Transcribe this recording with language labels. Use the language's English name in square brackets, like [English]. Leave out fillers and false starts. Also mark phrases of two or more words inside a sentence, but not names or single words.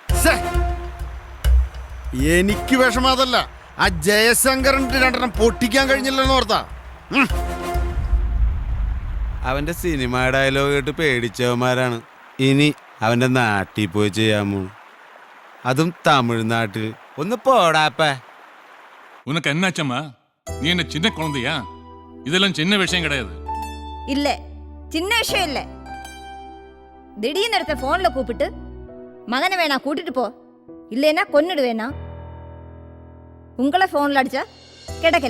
[Malayalam] എനിക്ക് വിഷമാതല്ല, ആ ജയശങ്കറിന്റെ രണ്ടെണ്ണം പൊട്ടിക്കാൻ കഴിഞ്ഞില്ലെന്ന് ഓർത്താ. അവന്റെ സിനിമ ഡയലോഗ് കേട്ട് പേടിച്ചവന്മാരാണ് ഇനി അവന്റെ നാട്ടിൽ പോയി ചെയ്യാമോ, അതും തമിഴ്നാട്ടിൽ. ഒന്ന് പോടാപ്പ. [Tamil] உனக்கு என்னாச்சம்மா? நீ என்ன சின்ன குழந்தையா? இதெல்லாம் சின்ன விஷயம் கிடையாது. இல்ல சின்ன விஷயம் இல்ல. திடீர்னு எடுத்த போன்ல கூப்பிட்டு மகனை வேணா கூட்டிட்டு போ, இல்லைன்னா கொன்னுடுவேனா. உங்களை போன்ல அடிச்சா கிடைக்கல.